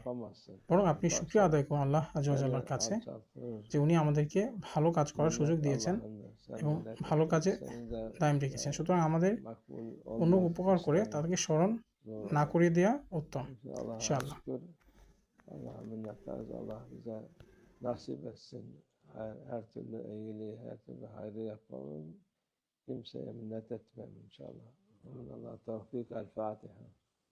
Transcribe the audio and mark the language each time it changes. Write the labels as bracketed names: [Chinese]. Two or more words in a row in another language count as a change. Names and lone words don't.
[Bangla] বরং আপনি শুকরিয়া আদায় করুন [Arabic] الله عز وجل [Bangla] কাছে যে উনি আমাদেরকে ভালো কাজ করার সুযোগ দিয়েছেন এবং ভালো কাজে দায়ম রেখেছেন। সুতরাং আমাদের অন্য উপকার করে তাদেরকে স্মরণ না করিয়ে দেওয়া উত্তম ইনশাআল্লাহ। [Turkish] Allah minnettarız. Allah bize nasip etsin. Her türlü iyiliği, her türlü hayrı yapalım. Kimseye minnet etmem inşallah. Allah tevfik. El Fatiha.